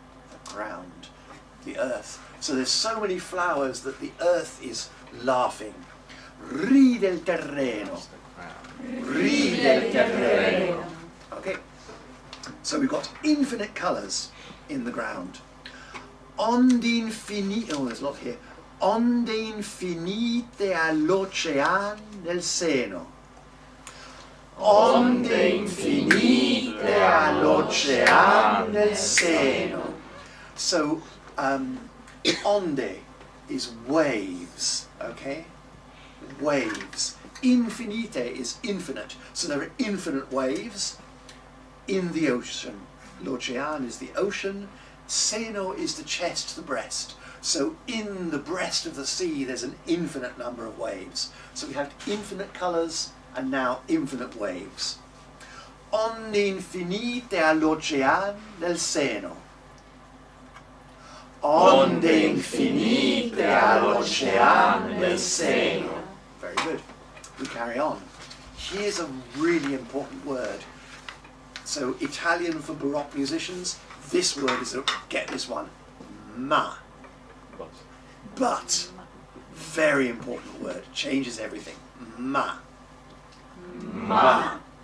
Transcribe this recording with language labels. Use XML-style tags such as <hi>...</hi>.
<en>The ground. The earth. So there's so many flowers that the earth is laughing.</en> <it>Ride il terreno. Ride il terreno. Okay.</it> <en>So we've got infinite colours in the ground.</en> <it>Onde infinite.</it> <en>Oh, there's a lot here.</en> <it>Onde infinite all'ocean nel seno. Onde infinite all'ocean nel seno.</it> <en>So, onde is waves, okay? Waves. Infinite is infinite. So there are infinite waves in the ocean. L'ocean is the ocean. Seno is the chest, the breast. So in the breast of the sea, there's an infinite number of waves. So we have infinite colours and now infinite waves.</en> <it>Onde infinite all'ocean nel seno. Onde infinite all'ocean nel seno.</it> <en>Very good. We carry on. Here's a really important word. So Italian for Baroque musicians, this word is, get this one, ma. But, very important word, changes everything. Ma. Ma.</en>